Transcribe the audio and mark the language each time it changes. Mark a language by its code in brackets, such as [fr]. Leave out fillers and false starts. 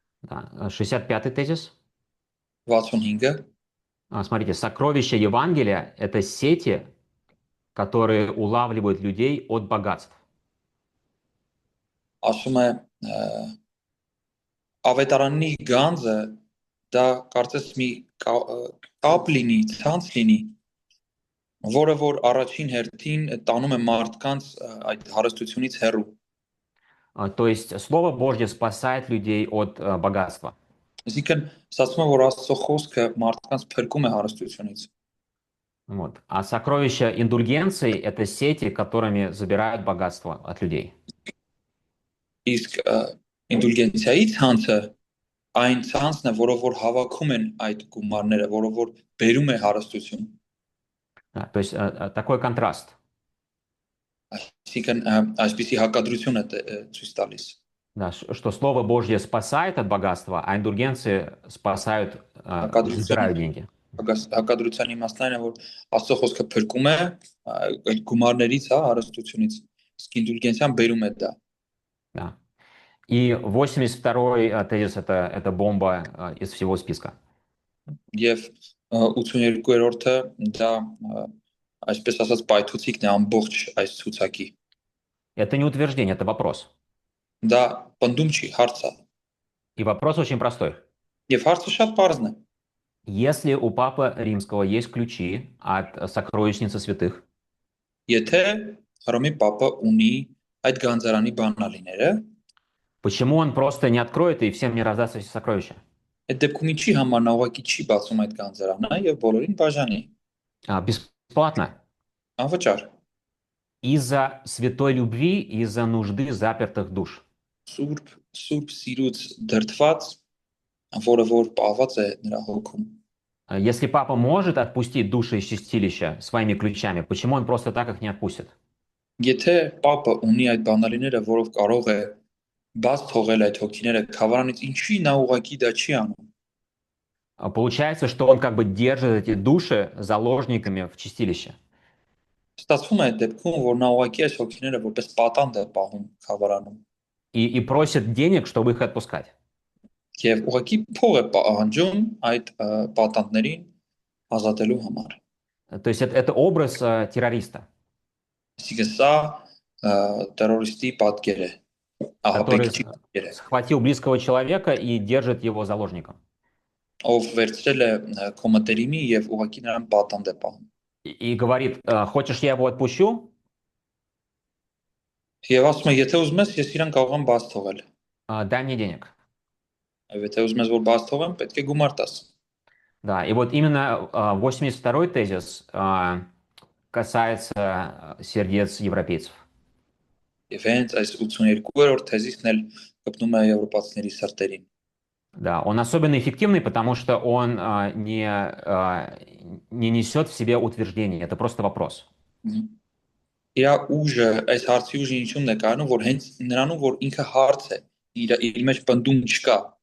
[ru] Да. 65-й тезис. [hy] 65-ը [ru] Смотрите, сокровища Евангелия– это сети, которые улавливают людей от богатств. [hy] ասում է ավետարանի գանձը դա կարծես մի կապ լինի, ցանց լինի, որը որ առաջին հերթին տանում է մարդկանց այդ հարստությունից հեռու։ [ru] То есть Слово Божье спасает людей от богатства. [hy] Այսինքն ասում է, որ Աստծո խոսքը մարդկանց փրկում է հարստությունից։ [ru] Вот. А сокровища индульгенций– это сети, которыми забирают богатство от людей. [hy] Իսկ ինդուլգենցիայի ցանցը այն ցանցն է, որով որ հավաքում են այդ գումարները, որով որ բերում է հարստություն։ [ru] Да, то есть такой контраст. [hy] Այսինքն այսպիսի հակադրություն է ցույց տալիս։ [ru] Да, что Слово Божье спасает от богатства, а индульгенции спасают, забирают деньги. [hy] Հակադրության իմաստն այն է, որ Աստծո խոսքը փրկում է այդ գումարներից, հա, հարստությունից, իսկ ինդուլգենցիան բերում է դա։ [ru] Да. И 82-й тезис– это бомба из всего списка. [hy] Եվ 82-րդը դա այսպես ասած պայթուցիկն է ամբողջ այս ցուցակի։ [ru] Это не утверждение, это вопрос. [hy] Դա պնդում չի, հարց է։ [ru] И вопрос очень простой. [hy] Եվ հարցը շատ པարզն է։ [ru] Если у Папы Римского есть ключи от сокровищницы святых, [hy] Եթե Հռոմի Պապը ունի այդ գանձարանի բանալիները, [ru] почему он просто не откроет и всем не раздаст эти сокровища? [hy] այդ դեպքում ինչի համար նա ուղղակի չի բացում այդ գանձարանը եւ բոլորին բաժանի։ [ru] Бесплатно. [hy] Անվճար։ [ru] Из-за святой любви, из-за нужды запертых душ. [hy] Սուրբ սիրուց դրդված, որը որ պահված է նրա հոգում։ [ru] Если Папа может отпустить души из чистилища своими ключами, почему он просто так их не отпустит? [hy] Եթե Պապը ունի այդ բանալիները, որով կարող է բաց թողել այդ հոգիները քավարանից, ինչի նա ուղղակի դա չի անում։ [ru] Получается, что он как бы держит эти души заложниками в чистилище. [hy] Ստացվում է այդ դեպքում, որ նա ուղղակի այս հոգիները որպես պատանդ է պահում քավարանում։ [ru] И просит денег, чтобы их отпускать. [hy] Եվ ուղղակի փող է պահանջում այդ պատանդներին ազատելու համար։ [ru] То есть это образ террориста, [hy] Այսինքն սա terroristի պատկեր է, [ru] который [hy] ահաբեկչի պատկեր է, [ru] схватил близкого человека и держит его заложником. [hy] ով վերցրել է քո մտերիմի եւ ուղղակի նրան պատանդ է պահում։ [ru] И говорит, хочешь, я его отпущу? [hy] Եվ ասում է, եթե ուզում ես, ես իրան կարող եմ բաց թողել։ [ru] Дай мне денег. [hy] Եթե ուզում ես, որ բաց թողեմ, պետք է գումար տաս։ [ru] Да, и вот именно 82-й тезис касается сердец европейцев. [hy] Եվ հենց այս 82-րդ թեզիսն էլ կպնում է եվրոպացիների սրտերին։ [ru] Да, он особенно эффективный, потому что он не несет в себе утверждений, это просто вопрос. [hy] Իր ուժը, այս հարցի ուժը ինչու՞մն է կայանում, որ հենց նրանում, որ ինքը հարց է, իր մեջ պնդում չկա։